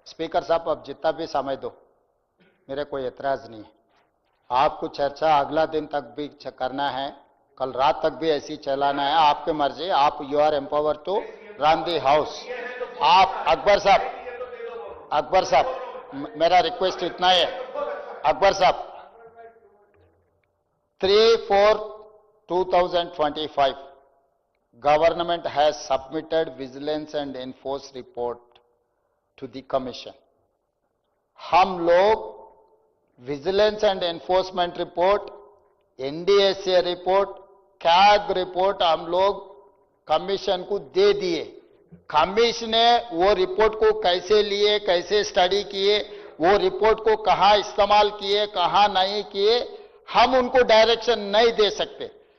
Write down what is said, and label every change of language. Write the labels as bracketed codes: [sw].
[hi] Speaker साहब अब जितना भी समय दो, मेरे कोई एतराज नहीं है। आपको चर्चा अगला दिन तक भी करना है, कल रात तक भी ऐसी चलाना है, आपकी मर्जी। [en] आप you are empower to run the house. [hi] आप अकबर साहब मेरा रिक्वेस्ट इतना है, अकबर साहब [en] 3/4/2025 government has submitted vigilance and enforce report to the commission. [hi] हम लोग vigilance and enforcement report, NDSA report, CAG report हम लोग कमीशन को दे दिए। कमीशन ने वो रिपोर्ट को कैसे लिए, कैसे स्टडी किए, वो रिपोर्ट को कहां इस्तेमाल किए, कहां नहीं किए, हम उनको डायरेक्शन नहीं दे सकते।